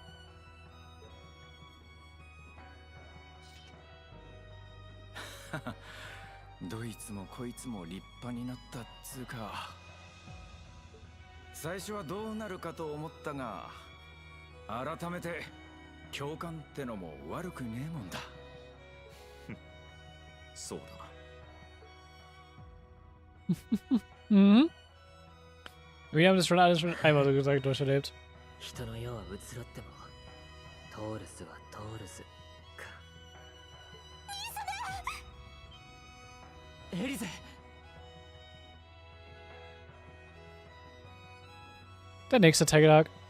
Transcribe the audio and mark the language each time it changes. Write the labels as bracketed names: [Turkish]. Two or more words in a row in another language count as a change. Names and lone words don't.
[Japanese] どいつもこいつも立派になったっつうか。最初はどうなるかと思ったが、改めて共感ってのも悪くねえもんだ。そうだな。 Mhm. [German] Wir haben das schon alles schon einmal so gesagt durcherlebt. [Japanese] 人の世は移ろってもトールスはトールスか。エリゼ。 [German] Der nächste Tag.